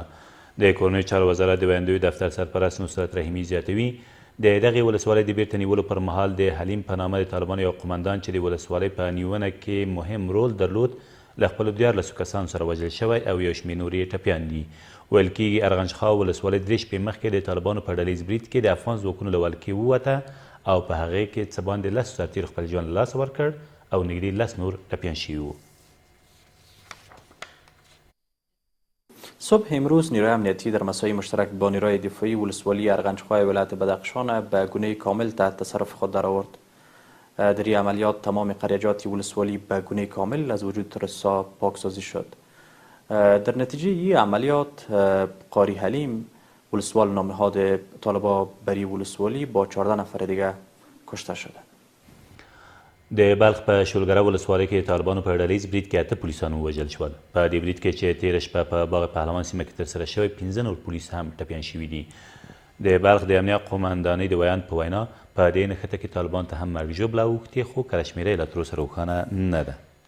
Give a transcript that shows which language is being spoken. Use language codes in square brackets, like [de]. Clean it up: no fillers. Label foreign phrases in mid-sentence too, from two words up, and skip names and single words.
[fa] د کورنیو چارو وزارت د ویاندوی دفتر سرپرست نصرت رحیمي زیاتوي د دغې ولسوالۍ د بیرته نیولو پر مهال د حلیم په نامه د طالبانو یو قمندان چې د ولسوالۍ په نیونه کې مهم رول درلود له خپلو 14 کسانو سره وژل شوی او یو شمېر نور یې ټپیان دي. ویل کېږي ارغندخا ولسوالۍ 3 شپې مخکې د طالبانو په ډلیز برید کې د افغان ځواکونو له ولکې ووته او په هغې کې څه باندې 10 سرتیرو خپل ژوند له لاسه ورکړ او نږدې 10 نور ټپیان شوي وو. صبح امروز نیروی امنیتی در مساعی مشترک با نیروی دفاعی ولسوالی ارغندخای ولایت بدخشان به گونه کامل تحت تصرف خود درآورد. در این عملیات تمام قریجات ولسوالی به گونه کامل از وجود تروریست‌ها پاکسازی شد. در نتیجه این عملیات قاری حلیم ولسوال نامهاد طالبا بری ولسوالی با 14 نفر دیگه کشته شده. [ps] د بلخ په شولګره ولسوالۍ کې طالبانو په ډلیز برید کې 8 پولیسان ووژل شول. په دې برید کې چې تېره شپه په باغ پهلوان سیمه کې ترسره شوی 15 نور پولیس هم ټپیان شوي دي. د بلخ د امنیه قومندانۍ د ویاند په وینا په دې نښته کې طالبان ته هم مرګ ژوبله اوښتې خو کله شمېره یې لا تر اوسه روښانه نه ده.